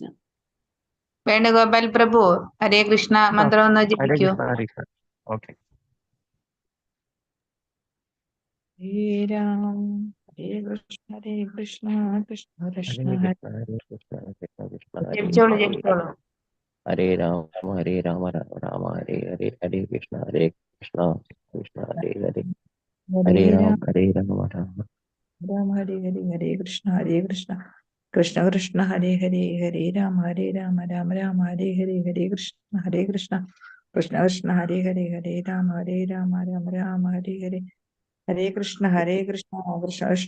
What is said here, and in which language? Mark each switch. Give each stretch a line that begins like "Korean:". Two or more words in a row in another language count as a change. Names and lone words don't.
Malayalam: വേണുഗോപാൽ പ്രഭു ഹരേ കൃഷ്ണ മന്ത്രം ഒന്ന്
Sanskrit: ഹരേ
Malayalam: ജപിക്കൂ.
Sanskrit: കൃഷ്ണ ഹരേ കൃഷ്ണ. ഓക്കെ. ഹരേ രാം ഹരേ കൃഷ്ണ കൃഷ്ണ ഹരേ കൃഷ്ണ കൃഷ്ണ ഹരേ കൃഷ്ണ കൃഷ്ണ കൃഷ്ണ ഹരേ
Malayalam: ജപിച്ചോളൂ
Sanskrit: ഹരേ
Malayalam: ജപിച്ചോളൂ.
Sanskrit: ഹരേ രാമ രാമ രാമ ഹരേ ഹരേ ഹരേ കൃഷ്ണ കൃഷ്ണ ഹരേ ഹരേ ഹരേ രാമ രാമ രാമ ഹരേ ഹരേ ഹരേ കൃഷ്ണ കൃഷ്ണ കൃഷ്ണ ഹരേ ഹരേ ഹരേ രാമ രാമ രാമ ഹരേ ഹരേ ഹരേ കൃഷ്ണ കൃഷ്ണ കൃഷ്ണ ഹരേ ഹരേ ഹരേ രാമ രാമ രാമ ഹരേ ഹരേ ഹരേ കൃഷ്ണ കൃഷ്ണ കൃഷ്ണ